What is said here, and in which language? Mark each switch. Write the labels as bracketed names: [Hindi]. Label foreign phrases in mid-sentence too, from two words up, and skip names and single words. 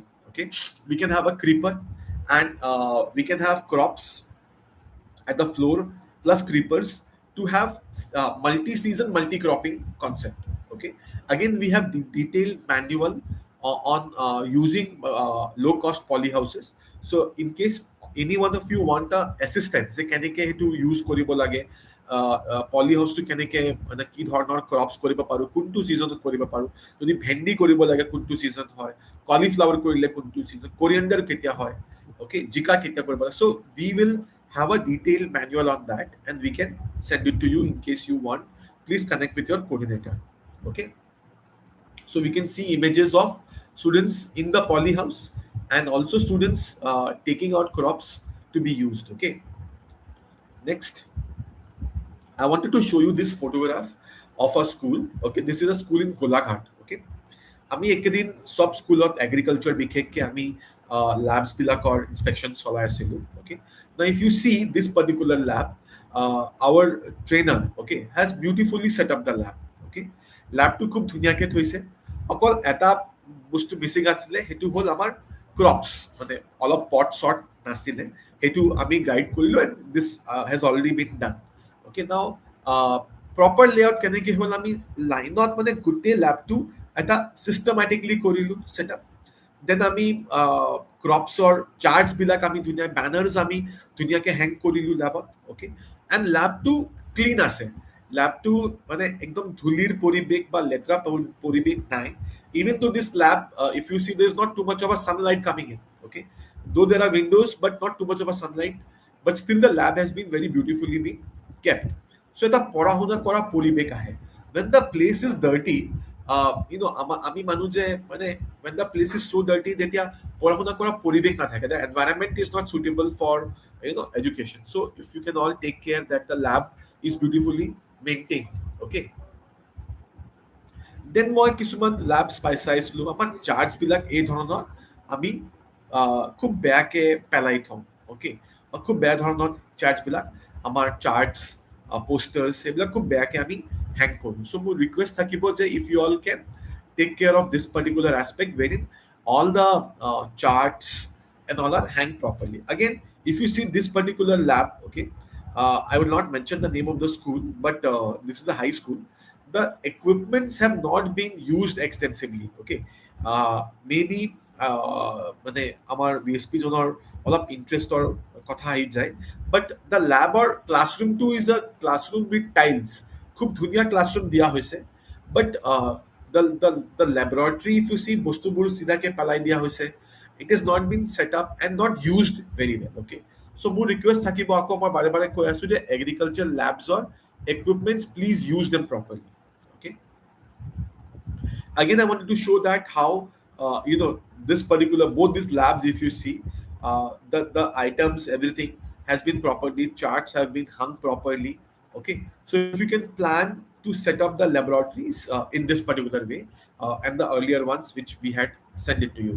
[English] Okay, we can have a creeper, and we can have crops at the floor plus creepers to have multi-season multi-cropping concept. Okay, again we have detailed manual on using low-cost poly houses. So in case any one of you want a assistance [Assamese] যে কেনেকে [English] to use [Assamese] কৰিব লাগে, পলি হাউচটো কেনেকে মানে কি ধৰণৰ ক্ৰপছ কৰিব পাৰো, কোনটো ছিজনত কৰিব পাৰো, যদি ভেন্ডি কৰিব লাগে কোনটো ছিজন হয়, কলিফ্লাৱাৰ কৰিলে কোনটো ছিজন, কোৰিয়েণ্ডাৰ কেতিয়া হয়, okay, জিকা কেতিয়া কৰিব লাগে. [English] So we will have a detailed manual on that, and we can send it to you in case you want. Please connect with your coordinator. Okay, so we can see images of students in the poly house and also students taking out crops to be used. Okay, next I wanted to show you this photograph of a school. Okay, this is a school in Golaghat. [Assamese] Okay, আমি একেদিন সব স্কুলত এগ্ৰিকালচাৰ বিশেষকৈ আমি ল্যাবছ বিলাকৰ ইনস্পেকশ্যন চলাই আছিলোঁ. অ'কে, [English] now if you see this particular lab, our trainer, okay, has beautifully set up the lab. [Assamese] Okay, ল্যাবটো খুব ধুনীয়াকৈ থৈছে. অকল এটা বস্তু মিচিং আছিলে, সেইটো হ'ল আমাৰ ক্ৰপছ, মানে অলপ পট শ্বট নাছিলে, সেইটো আমি গাইড কৰিলোঁ, [English] and this has already been done. okay, now proper layout [Assamese] কেনেকৈ হ'ল, আমি লাইনত মানে গোটেই ল্যাবটো এটা চিষ্টেমেটিকলি কৰিলোঁ ছেটআপ. দেন আমি ক্ৰপছৰ চাৰ্টছবিলাক আমি ধুনীয়া বেনাৰ্ছ আমি ধুনীয়াকৈ হেং কৰিলোঁ ল্যাবত. [English] okay, and [Assamese] ল্যাবটো ক্লিন আছে, ল্যাবটো মানে একদম ধূলিৰ পৰিৱেশ বা লেতেৰা পৰিৱেশ নাই. [English] Even to this lab, if you see, there is not too much of a sunlight coming in. Okay, though there are windows, but not too much of a sunlight. But still, the lab has been very beautifully being kept. [Assamese] So এটা পঢ়া শুনা কৰা পৰিৱেশ আহে. [English] When the place is dirty, [Assamese] আমি মানুহ যে মানে [English] when the place is so dirty, [Assamese] তেতিয়া পঢ়া শুনা কৰা পৰিৱেশ নাথাকে. [English] The environment is not suitable for education. So if you can all take care that the lab is beautifully maintained. Okay. [Assamese] দেন মই কিছুমান ল্যাব চাইছিলোঁ, আমাৰ চাৰ্টছবিলাক এই ধৰণৰ আমি খুব বেয়াকৈ পেলাই থওঁ. অ'কে, খুব বেয়া ধৰণৰ চাৰ্টছবিলাক, আমাৰ [English] charts posters [Assamese] সেইবিলাক খুব বেয়াকৈ আমি হেং কৰোঁ. [English] চ' [Assamese] মোৰ ৰিকুৱেষ্ট থাকিব যে [English] if you all can take care of this particular aspect wherein all the charts and all are hang properly. Again, if you see this particular lab, okay, I will not mention the name of the school, but this is a high school. The equipments have not been used extensively. Okay, maybe [Assamese] মানে আমাৰ VSP জনৰ অলপ ইণ্টাৰেষ্টৰ কথা আহি যায়, [English] but the lab classroom is a classroom with tiles, [Assamese] খুব ধুনীয়া ক্লাছৰুম দিয়া হৈছে, [English] বাট the laboratory, if you see, [Assamese] বস্তুবোৰ চিধাকৈ পেলাই দিয়া হৈছে. [English] It has not been set up and not used very well. Okay, so [Assamese] মোৰ ৰিকুৱেষ্ট থাকিব, আকৌ মই বাৰে বাৰে কৈ আছোঁ যে [English] agriculture labs equipments, please use them properly. Okay, again I wanted to show that how this particular, both these labs, if you see, the items, everything has been properly, charts have been hung properly. Okay, so if you can plan to set up the laboratories in this particular way, and the earlier ones which we had sent it to you.